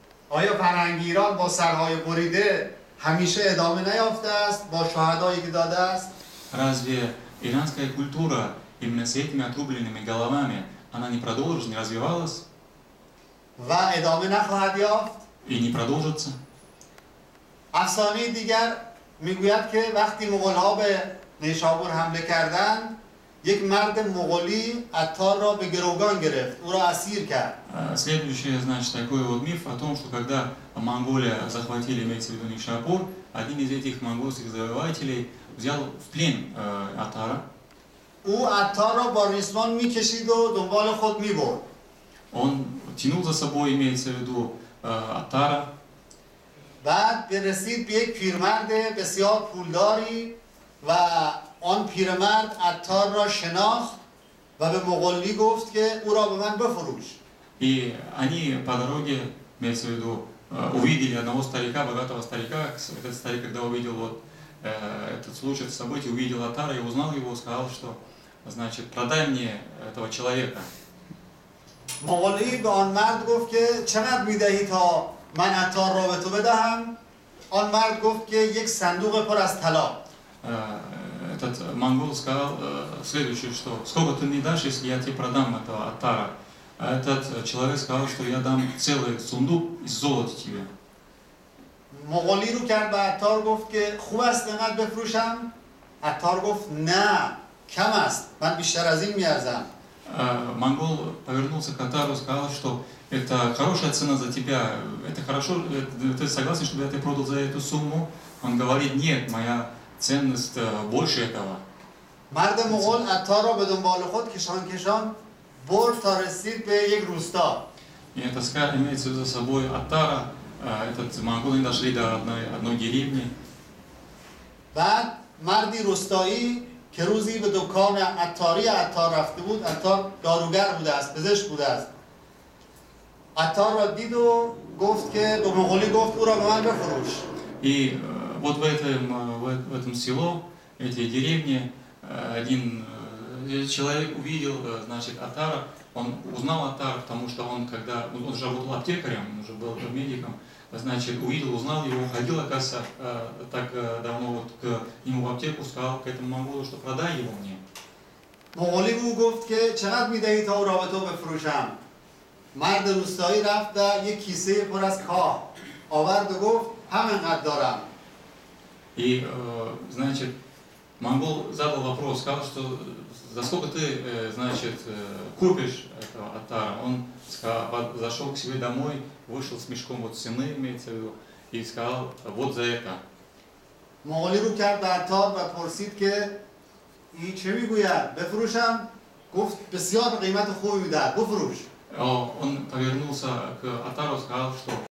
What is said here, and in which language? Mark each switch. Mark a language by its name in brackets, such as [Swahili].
[Persian] آیا فرهنگ ایران با سرهای بریده همیشه ادامه نیافته است با شهدایی که داده است؟ [Russian] Разве иранская культура именно с этими отрубленными головами, она не продолжилась, не развивалась [Persian] و ادامه نخواهد یافت؟ [Russian] и не продолжится? [Persian] افسانه دیگر میگوید که وقتی مغول‌ها به نیشابور حمله کردند یک مرد مغولی عطار را به گروگان گرفت، او را اسیر کرد. [Russian] Следующий, значит, такой вот миф о том, что когда Монголия захватили, имеется в виду Нишапур, один из этих монгольских завоевателей взял в плен Аттара. [Persian] او عطار را با ریسمان میکشید و دنبال خود میبرد. [Russian] Он тянул за собой, имеется в виду, Аттара. [Persian] بعد رسید به یک پیرمرد بسیار پولداری و آن پیرمرد عطار را شناخت و به مغولی گفت که او را به من بفروش. [Russian] И они по дороге, имеется в виду, увидели одного старика, богатого старика. Этот старик, когда увидел вот этот случай, событие, увидел Аттара и узнал его, сказал, что, значит, продай мне этого человека. [Persian] مغولی به آن مرد гفт که چقدر میدهی تا من عطار را به تو بدهم؟ آن مرد گفت که یک صندوق پر از طلا. [Russian] Этот монгол сказал следующее, что сколько ты мне дашь, если я тебе продам этого Аттара? А этот человек сказал, что я дам целый сундук из золота тебе. [Persian] مغولی رو کرد به عطار گفت که خوب است اینقدر بفروشم. عطار گفت نه کم است، من بیشتر از این میارزم. [Russian] Монгол повернулся к Атару и сказал, что это хорошая цена за тебя, это хорошо, ты согласен, чтобы я тебя продал за эту сумму? Он говорит, нет, моя ценность больше этого. [Persian] مرد مغول عطار را به دنبال خود کشان کشان برد تا رسید به یک روستا. [Russian] И это имеется за собой Аттара, этот монголы дошли до одной деревни. [Persian] بعد مردی روستایی که روزی به دکان عطاری عطار رفته بود، عطار داروگر بوده است، پزشک بوده است، عطار را دید و گفت که به مغولی گفت او را به من بفروش. [Russian] И вот в этом село, эти деревни, один человек увидел, значит, Аттара, он узнал Аттара, потому что он, когда он уже работал аптекарем, он уже был медиком, значит, увидел, узнал его, ходил, оказывается, так давно вот к нему в аптеку, сказал к этому монголу, что продай его мне. [Persian] مغولی او گفت که چقدر میدهی تا او را به تو بفروشم؟ مرد روستایی رفت و یک کیسه پر از کاه آورد و گفت همینقدر دارم. [Russian] И, значит, монгол задал вопрос, сказал, что за сколько ты, значит, купишь этого Аттара? Он зашел к себе домой, вышел с мешком вот сены, имеется в виду, и сказал, вот за это. [Persian] مغولی رو کرد به عطار و پرسید که این چه میگوید؟ بفروشم؟ گفت بسیار قیمت خوبی میدهد، بفروش. [Russian] Он повернулся к Аттару и сказал, что